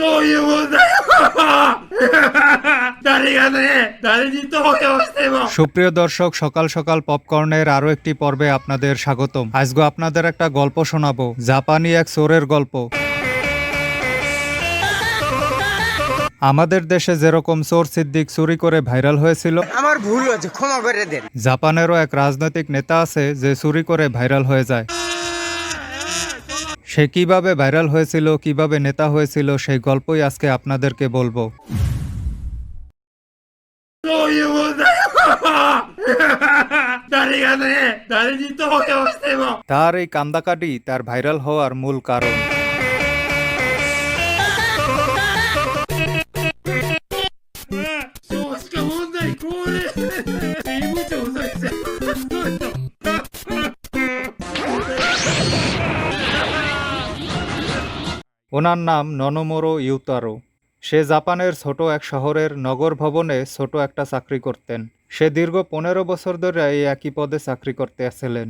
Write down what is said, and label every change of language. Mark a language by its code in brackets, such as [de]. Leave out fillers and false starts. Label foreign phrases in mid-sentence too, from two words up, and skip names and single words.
[ja] そういう問題誰がね、誰に投票しても [bn] সুপ্রিয় দর্শক, সকাল সকাল পপকর্নের আরো একটি পর্বে আপনাদের স্বাগতম। আজকে আপনাদের একটা গল্প শোনাবো, জাপানি এক চোরের গল্প। আমাদের দেশে যেরকম চোর সিদ্দিক চুরি করে ভাইরাল হয়েছিল, আমার ভুল হয়েছে, ক্ষমা করে দেন। জাপানেরও এক রাজনৈতিক নেতা আছে যে চুরি করে ভাইরাল হয়ে যায়। সে কিভাবে ভাইরাল হয়েছিল, কিভাবে নেতা হয়েছিল, সেই গল্পই আজকে আপনাদেরকে বলবো। [ja] そういう問題誰がね、誰に投票しても [bn] তার এই কান্দাকাটি তার ভাইরাল হওয়ার মূল কারণ। [ja] 少子化問題高齢医務長再生 [bn] ওনার নাম ননোমোরো ইউতারো। সে জাপানের ছোট এক শহরের নগর ভবনে ছোট একটা চাকরি করতেন। সে দীর্ঘ 15 বছর ধরে এই একই পদে চাকরি করতে আসছিলেন।